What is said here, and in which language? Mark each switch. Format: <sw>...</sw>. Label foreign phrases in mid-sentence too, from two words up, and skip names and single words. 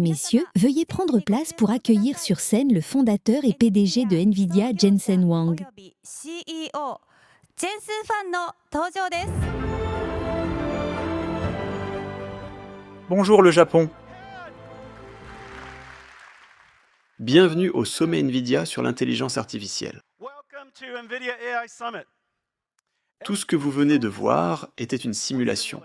<fr>messieurs, veuillez prendre place pour accueillir sur scène le fondateur et PDG de NVIDIA, Jensen Huang.</fr> <ja>CEO ジェンスンファンの登場です。</ja> <fr>Bonjour le Japon. Bienvenue au sommet NVIDIA sur l'intelligence artificielle. Tout ce que vous venez de voir était une simulation.</fr>